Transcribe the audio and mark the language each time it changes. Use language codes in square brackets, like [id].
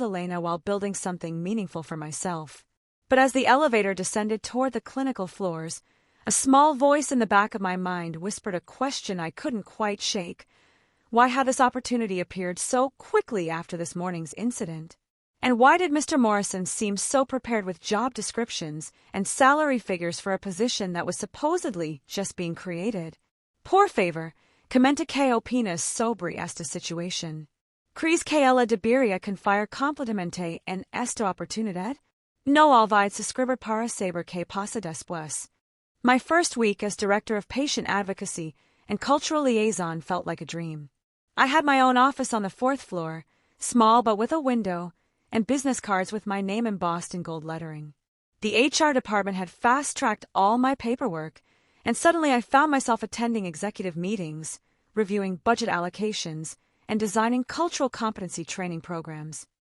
[en] Elena while building something meaningful for myself. But as the elevator descended toward the clinical floors, a small voice in the back of my mind whispered a question I couldn't quite shake. Why had this opportunity appeared so quickly after this morning's incident? And why did Mr. Morrison seem so prepared with job descriptions and salary figures for a position that was supposedly just being created? [es] Por favor, comente que opinas sobre esta situación. ¿Crees que ella debería confiar completamente en esta oportunidad? No olvides escribir para saber qué pasa después. [en] My first week as Director of Patient Advocacy and Cultural Liaison felt like a dream. I had my own office on the 4th floor, small but with a window, and business cards with my name embossed in gold lettering. The HR department had fast-tracked all my paperwork, and suddenly I found myself attending executive meetings, reviewing budget allocations, and designing cultural competency training programs.